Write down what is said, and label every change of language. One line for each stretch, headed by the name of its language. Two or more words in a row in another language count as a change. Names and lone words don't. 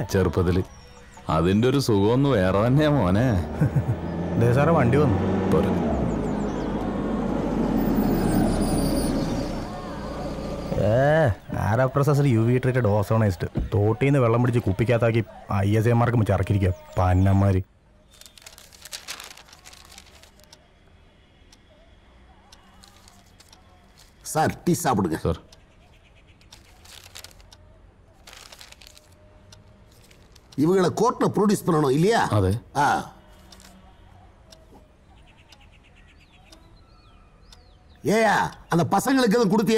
Malayalam: ചെറുപ്പത്തില്. അതിന്റെ ഒരു സുഖമൊന്നും വേറെ തന്നെയാ മോനെ. സാറേ വണ്ടി വന്നു. പോരെ. ആരാപ്രൊസസർ
English: UV treated ozonised.
Malayalam: തോട്ടിന്ന് വെള്ളം പിടിച്ച് കുപ്പിക്കകത്താക്കി ISAമാർക്ക് ചറക്കിരിക്കുക പന്നന്മാര്.
Tamil: சார் டீ சாப்பிடுங்க. சார் இவங்களை கோர்ட்ல ப்ரொடியூஸ் பண்ணணும் இல்லையா? அதே. ஏயா அந்த பசங்களுக்கு எதுவும் கொடுத்தியா?